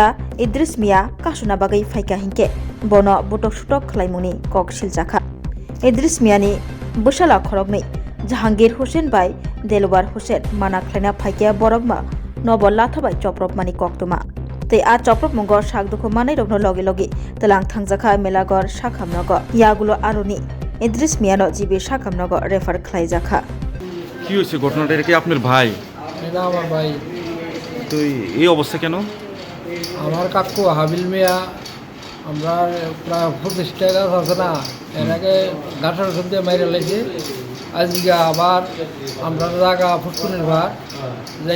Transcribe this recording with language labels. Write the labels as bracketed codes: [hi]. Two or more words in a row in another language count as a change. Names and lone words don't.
[trp] idris miya kasuna bagai faika hinke bono butok sutok khlaimuni koksil jakha idris miyani bwsala khoroknai Jahangir Hussein bai Delwar Hussein mana khlaina phaikya borokma nobol lathabai choprop mani koktuma tei a choprop mungo sakduku manai rokno loge loge telang thangjakha melagor sakhamnogo yagulo aroni Idris Miano jibi sakhamnogo refer khlaijakha [bn] কি হয়েছে ঘটনাটা কি আপনার ভাই? এটা আমার ভাই। তো এই অবস্থা কেন? আমার কাকু হাবিল মিয়া আমরা প্রায় 25টা গাছ আছে না এর আগে গাছের সব দিয়ে মাইরে লাগছে আজকে আবার আমরা জায়গা ফুটকুনির ভার যাই